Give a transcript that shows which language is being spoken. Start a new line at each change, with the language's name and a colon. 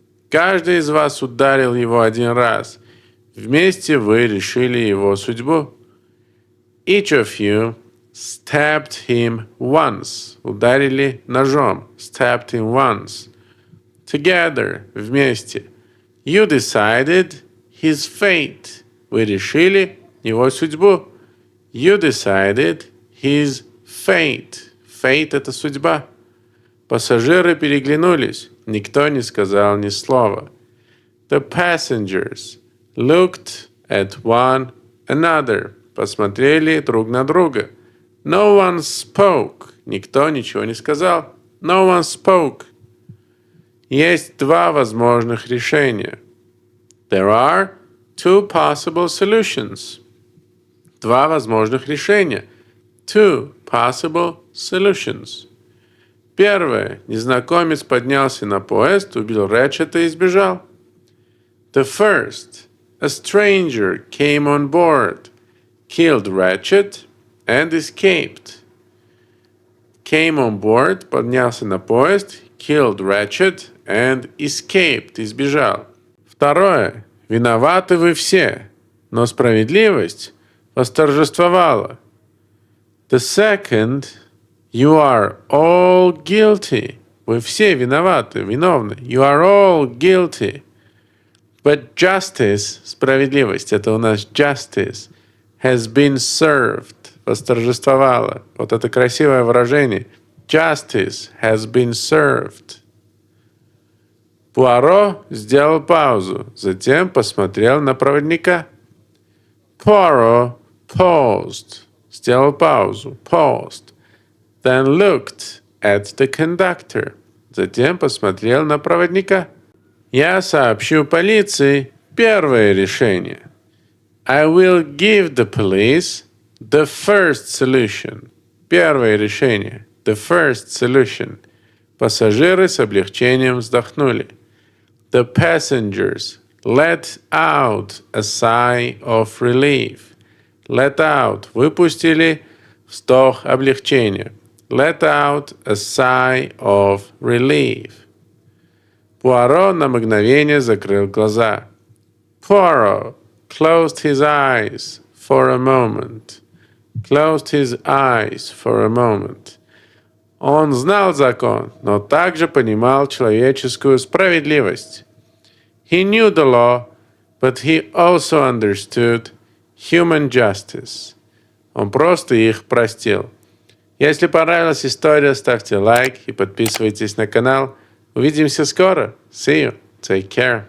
Russian: Каждый из вас ударил его один раз. Вместе вы решили его судьбу.
English: Each of you stabbed him once.
Russian: Ударили ножом.
English: Stabbed him once. Together.
Russian: Вместе.
English: You decided his fate.
Russian: Вы решили его судьбу.
English: You decided his fate.
Russian: Fate — это судьба. Пассажиры переглянулись. Никто не сказал ни слова.
English: The passengers looked at one another.
Russian: Посмотрели друг на друга.
English: No one spoke.
Russian: Никто ничего не сказал.
English: No one spoke.
Russian: Есть два возможных решения.
English: There are two possible solutions.
Russian: Два возможных решения.
English: Two possible solutions.
Russian: Первое. Незнакомец поднялся на поезд, убил Рэтчета и сбежал.
English: The first. A stranger came on board, killed Ratchet and escaped. Came on board,
Russian: поднялся на поезд,
English: killed Ratchet and escaped,
Russian: избежал. Второе. Виноваты вы все, но справедливость восторжествовала.
English: The second. You are all guilty.
Russian: Вы все виноваты, виновны.
English: You are all guilty. But justice,
Russian: справедливость, это у нас
English: justice, has been served,
Russian: восторжествовала. Вот это красивое выражение.
English: Justice has been served.
Russian: Пуаро сделал паузу, затем посмотрел на проводника.
English: Poirot paused,
Russian: сделал паузу,
English: paused. Then looked at the conductor,
Russian: затем посмотрел на проводника. Я сообщу полиции первое решение.
English: I will give the police the first solution.
Russian: Первое решение.
English: The first solution.
Russian: Пассажиры с облегчением вздохнули.
English: The passengers let out a sigh of relief. Let out.
Russian: Выпустили вздох облегчения.
English: Let out a sigh of relief.
Russian: Пуаро на мгновение закрыл глаза.
English: Poirot closed his eyes for a moment. Closed his eyes for a moment.
Russian: Он знал закон, но также понимал человеческую справедливость.
English: He knew the law, but he also understood human justice.
Russian: Он просто их простил. Если понравилась история, ставьте лайк и подписывайтесь на канал. Увидимся скоро.
English: See you. Take care.